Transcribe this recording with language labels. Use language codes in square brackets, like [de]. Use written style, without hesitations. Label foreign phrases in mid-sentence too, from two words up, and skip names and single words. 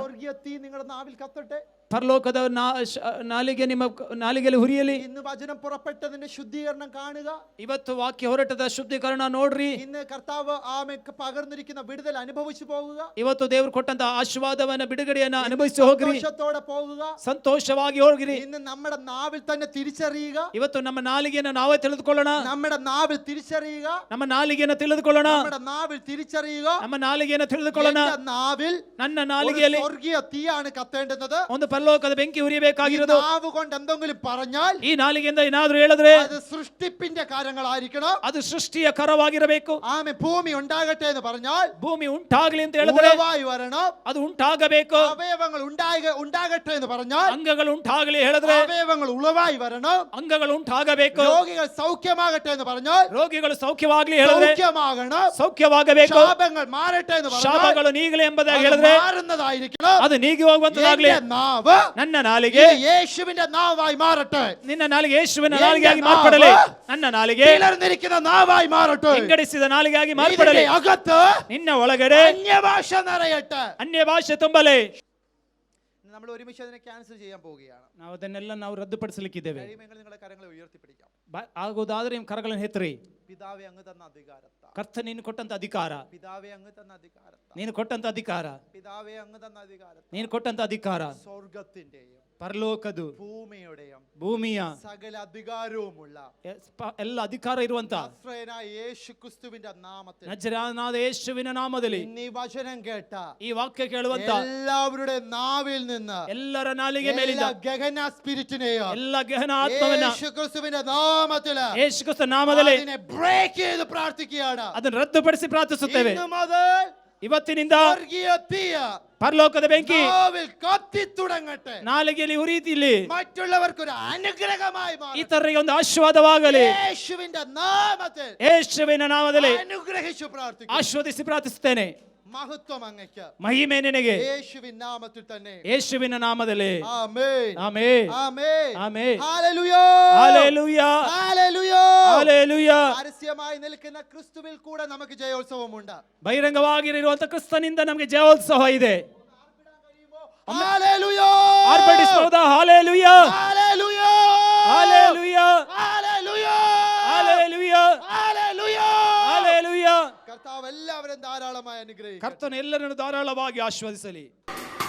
[ml] സ്വർഗീയ തീ നിങ്ങളുടെ നാവിൽ കത്തട്ടെ. [kn] ಪರಲೋಕದ ನಾಲಿಗೆ ನಿಮ್ಮ ನಾಲಿಗೆಯಲ್ಲಿ ಹುರಿಯಲಿ. [ml] ഇന്ന് വചനം പുറപ്പെട്ടതിന്റെ ശുദ്ധീകരണം കാണുക. [kn] ಇವತ್ತು ವಾಕ್ಯ ಹೊರಟದ ಶುದ್ಧೀಕರಣ ನೋಡ್ರಿ. [ml] ഇന്ന് കർത്താവ് ആമേക്ക് പകർന്നിരിക്കുന്ന വിടുതൽ അനുഭവിച്ചു പോകുക. [kn] ಇವತ್ತು ದೇವರು ಕೊಟ್ಟಂತ ಆಶೀರ್ವಾದವನ್ನ ಬಿಡುಗಡೆಯನ್ನ ಅನುಭವಿಸಿ ಹೋಗ್ರಿ. [ml] സന്തോഷത്തോടെ പോകുക. [kn] ಸಂತೋಷವಾಗಿ ಹೋಗ್ರಿ. [ml] ഇന്ന് നമ്മുടെ നാവിൽ തന്നെ തിരിച്ചറിയുക. [kn] ಇವತ್ತು ನಮ್ಮ ನಾಲಿಗೆಯನ್ನು ನಾವೇ ತಿಳಿದುಕೊಳ್ಳೋಣ. [ml] നമ്മുടെ നാവിൽ തിരിച്ചറിയുക. [kn] ನಮ್ಮ ನಾಲಿಗೆಯನ್ನು ತಿಳಿದುಕೊಳ್ಳೋಣ. [ml] നമ്മുടെ നാവിൽ തിരിച്ചറിയുക. [kn] ನಮ್ಮ ನಾಲಿಗೆಯನ್ನು ತಿಳಿದುಕೊಳ್ಳೋಣ. [ml] നാവിൽ [kn] ನನ್ನ ನಾಲಿಗೆಯಲ್ಲಿ [ml] സ്വർഗീയ തീയാണ് കത്തേണ്ടത്. [kn] ಒಂದು ಪರಲೋಕದ ಬೆಂಕಿ ಉರಿಯಬೇಕಾಗಿರೋದು. [ml] നാവ് കൊണ്ട് എന്തെങ്കിലും പറഞ്ഞാൽ [kn] ಈ ನಾಲಿಗೆಯಿಂದ ಏನಾದ್ರೂ ಹೇಳಿದ್ರೆ [ml] അത് സൃഷ്ടിപ്പിന്റെ കാര്യങ്ങളായിരിക്കണം. [kn] ಅದು ಸೃಷ್ಟಿಯ ಕರವಾಗಿರಬೇಕು. [ml] ആമേൻ. ഭൂമി ഉണ്ടാകട്ടെ എന്ന് പറഞ്ഞാൽ [kn] ಭೂಮಿ ಉಂಟಾಗಲಿ ಅಂತ ಹೇಳಿದ್ರೆ [ml] ഉളവായി വരണം. [kn] ಅದು ಉಂಟಾಗಬೇಕು. [ml] അവയവങ്ങൾ ഉണ്ടാകട്ടെ എന്ന് പറഞ്ഞാൽ [kn] ಅಂಗಗಳು ಉಂಟಾಗಲಿ ಹೇಳಿದ್ರೆ [ml] അവയവങ്ങൾ ഉളവായി വരണം. [kn] ಅಂಗಗಳು ಉಂಟಾಗಬೇಕು. [ml] രോഗികൾ സൗഖ്യമാകട്ടെ എന്ന് പറഞ്ഞാൽ [kn] ರೋಗಿಗಳು ಸೌಖ್ಯವಾಗಲಿ ಹೇಳಿದ್ರೆ [ml] സൗഖ്യമാകണം. [kn] ಸೌಖ್ಯವಾಗಬೇಕು. [ml] ശാപങ്ങൾ മാറട്ടെ എന്ന് പറഞ്ഞാൽ [kn] ಶಾಪಗಳು ನೀಗಲಿ ಎಂಬುದಾಗಿ ಹೇಳಿದ್ರೆ [ml] മാറുന്നതായിരിക്കണം. [kn] ಅದು ನೀಗಿ ಹೋಗುವಂತದಾಗಲಿ. [ml] നാവ് [kn] ನನ್ನ ನಾಲಿಗೆ [ml] യേശുവിന്റെ നാവായി മാറട്ടെ. [kn] ನಿನ್ನ ನಾಲಿಗೆ ಯೇಸುವಿನ ನಾಲಿಗೆಯಾಗಿ ಮಾರ್ಪಡಲಿ. ನನ್ನ ನಾಲಿಗೆ [ml] പിളർന്നിരിക്കുന്ന നാവായി മാറട്ടെ. [kn] ವಿಂಗಡಿಸಿದ ನಾಲಿಗೆಯಾಗಿ ಮಾರ್ಪಡಲಿ. [ml] അകത്ത് [kn] ನಿನ್ನ ಒಳಗಡೆ [ml] അന്യഭാഷ നിറയട്ടെ. [kn] ಅನ್ಯ ಭಾಷೆ ತುಂಬಲಿ. [ml] നമ്മൾ ഒരുമിച്ച് അതിനെ ക്യാൻസൽ ചെയ്യാൻ പോവുകയാണ്. [kn] ನಾವು ಅದನ್ನೆಲ್ಲ ನಾವು ರದ್ದುಪಡಿಸಲಿಕ್ಕಿದ್ದೇವೆ. [ml] കഴിയുമെങ്കിൽ നിങ്ങളുടെ കരങ്ങളെ ഉയർത്തിപ്പിടിക്കാം. [kn] ಆಗುವುದಾದ್ರೆ ನಿಮ್ಮ ಕರಗಳನ್ನು ಎತ್ತರಿ. [ml] പിതാവേ അങ്ങ് തന്ന അധികാരത്താൽ. [kn] ಕರ್ತ ನೀನು ಕೊಟ್ಟಂತ ಅಧಿಕಾರ. [ml] പിതാവേ അങ്ങ് തന്ന അധികാരത്താൽ. [kn] ನೀನು ಕೊಟ್ಟಂತ ಅಧಿಕಾರ. [ml] പിതാവേ അങ്ങ് തന്ന അധികാരത്താൽ. [kn] ನೀನು ಕೊಟ್ಟಂತ ಅಧಿಕಾರ [ml] സ്വർഗ്ഗത്തിന്റെയും [kn] ಪರಲೋಕದು [ml] ഭൂമിയുടെയും [kn] ಭೂಮಿಯ [ml] സകല അധികാരവുമുള്ള [kn] ಎಲ್ಲ ಅಧಿಕಾರ ಇರುವಂತ [ml] നസ്രയനായ യേശുക്രിസ്തുവിന്റെ നാമത്തിൽ [kn] ನಜರೇಯನಾದ ಯೇಸುವಿನ ನಾಮದಲ್ಲಿ [ml] ഇന്ന് ഈ വചനം കേട്ട [kn] ಈ ವಾಕ್ಯ ಕೇಳುವಂತ [ml] എല്ലാവരുടെ നാവിൽ നിന്ന് [kn] ಎಲ್ಲರ നാലിಗೆ ಮೇಲಿಂದ [ml] ഗഹന സ്പിരിറ്റിനെയോ [kn] ಎಲ್ಲ ಗಹನ ಆತ್ಮವನ್ನ [ml] യേശുക്രിസ്തുവിന്റെ നാമത്തിൽ [kn] ಯೇಸು ಕ್ರಿಸ್ತ ನಾಮದಲ್ಲಿ [ml] അതിനെ ബ്രേക്ക് ചെയ്ത് പ്രാർത്ഥിക്കുകയാണ്. [kn] ಅದನ್ನು ರದ್ದುಪಡಿಸಿ ಪ್ರಾರ್ಥಿಸುತ್ತೇವೆ. [ml] ഇന്ന് മുതൽ [kn] ಇವತ್ತಿನಿಂದ [ml] സ്വർഗീയ തീയ [kn] ಪರಲೋಕದ ಬೆಂಕಿ [ml] നാവിൽ കത്തി തുടങ്ങട്ടെ. [kn] ನಾಲಿಗೆಯಲ್ಲಿ ಉರಿಯಿತಿಲ್ಲಿ [ml] മറ്റുള്ളവർക്ക് ഒരു അനുഗ്രഹമായി മാറട്ടെ. [kn] ಇತರರಿಗೆ ಒಂದು ಆಶೀರ್ವಾದವಾಗಲಿ. [ml] യേശുവിന്റെ നാമത്തിൽ [kn] ಯೇಸುವಿನ ನಾಮದಲ್ಲಿ [ml] അനുഗ്രഹിച്ചു പ്രാർത്ഥിക്കുന്നു. [kn] ಆಶೀರ್ವದಿಸಿ ಪ್ರಾರ್ಥಿಸುತ್ತೇನೆ. [ml] മഹത്വം അങ്ങയ്ക്ക്. [kn] ಮಹಿಮೆ ನಿನಗೆ [ml] യേശുവിൻ നാമത്തിൽ തന്നെ. [kn] ಯೇಸುವಿನ ನಾಮದಲ್ಲಿ. [ml] ആമേൻ. [kn] ಆಮೆನ್. [ml] ആമേൻ. ആಮೆൻ. ഹല്ലേലൂയ. ഹല്ലേലൂയ. ഹല്ലേലൂയ. ഹല്ലേലൂയ. പരസ്യമായി നിൽക്കുന്ന ക്രിസ്തുവിൽ കൂടെ നമുക്ക് ജയോത്സവമുണ്ട്. [kn] ಬಹಿರಂಗವಾಗಿರುವಂತ ಕ್ರಿಸ್ತನಿಂದ ನಮಗೆ ಜಯೋತ್ಸವ ಇದೆ. [ml] ഹല്ലേലൂയ. [kn] ಆರ್ಭಟಿಸಬಹುದಾ? ಹಲ್ಲೆಲೂಯ. [ml] ഹല്ലേലൂയ. [kn] ಹಲ್ಲೆಲೂಯ. [ml] ഹല്ലേലൂയ. [kn] ಹಲ್ಲೆಲೂಯ. [ml] ഹല്ലേലൂയ. [kn] ಹಲ್ಲೆಲೂಯ. [ml] കർത്താവ് എല്ലാവരെയും ധാരാളമായി അനുഗ്രഹിക്കട്ടെ. [kn] ಕರ್ತನು ಎಲ್ಲರನ್ನು ಧಾರಾಳವಾಗಿ ಆಶೀರ್ವದಿಸಲಿ.